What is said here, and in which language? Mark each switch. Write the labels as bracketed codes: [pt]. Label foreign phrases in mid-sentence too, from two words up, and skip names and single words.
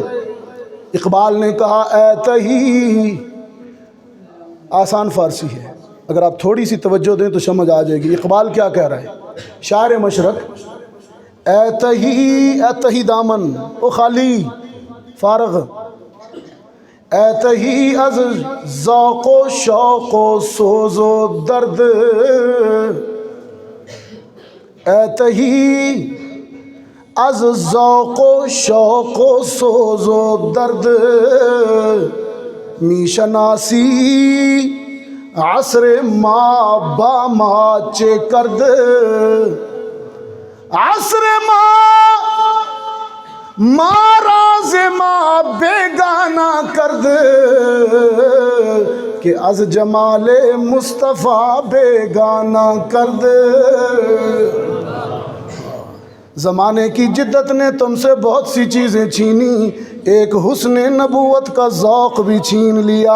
[ur] اقبال نے کہا [fa] اے تہی، [ur] آسان فارسی ہے، اگر آپ تھوڑی سی توجہ دیں تو سمجھ آ جائے گی. اقبال کیا کہہ رہا ہے؟ شاعر مشرق، [fa] اے تہی دامن او خالی فارغ، اے تہی از ذوق و شوق و سوز و درد، اے تہی از ذوق و شوق و سوز و درد، می شناسی عصر ما با ما چه کرد، عصر ما راز ما بیگانہ کرد، کہ از جمال مصطفیٰ بیگانہ کرد. [ur] زمانے کی جدت نے تم سے بہت سی چیزیں چھینی، ایک حسن نبوت کا ذوق بھی چھین لیا.